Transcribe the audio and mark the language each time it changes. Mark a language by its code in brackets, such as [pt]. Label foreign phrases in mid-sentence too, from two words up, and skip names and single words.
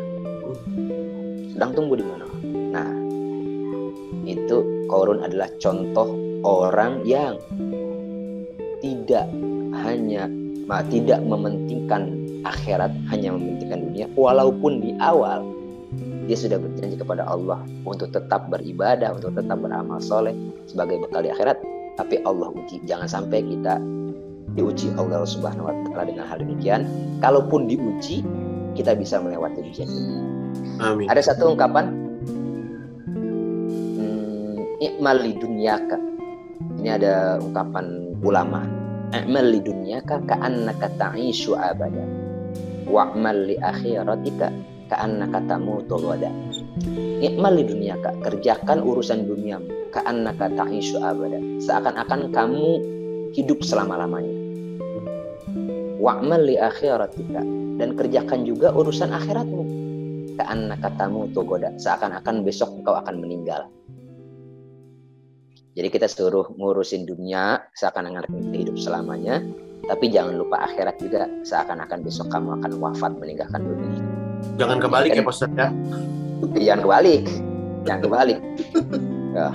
[id] Sedang tumbuh di mana-mana. Nah, itu Qarun adalah contoh orang yang tidak mementingkan akhirat, hanya mementingkan dunia, walaupun di awal dia sudah berjanji kepada Allah untuk tetap beribadah, untuk tetap beramal soleh sebagai bekal di akhirat. Tapi Allah uji, jangan sampai kita diuji Allah [ar] سبحانه وتعالى [id] dengan hal demikian. Kalaupun diuji, kita bisa melewati ujian ini. Amin. Ada satu ungkapan, [ar] اعمل لدنياك. [id] Ini ada ungkapan ulama. [ar] اعمل لدنياك كأنك تعيش أبدا. واعمل لآخرتك كأنك تموت غدا. اعمل لدنياك, [id] kerjakan urusan duniamu, [ar] كأنك تعيش أبدا. [id] Seakan-akan kamu hidup selama-lamanya. [ar] واعمل لآخرتك, [id] dan kerjakan juga urusan akhiratmu. [ar] كأنك تموت غدا, [id] seakan-akan besok engkau akan meninggal. Jadi kita suruh ngurusin dunia seakan-akan kita hidup selamanya, tapi jangan lupa akhirat juga, seakan-akan besok kamu akan wafat meninggalkan dunia. Jangan kebalik ya Pak Ustadz ya. Jangan kebalik. Ya.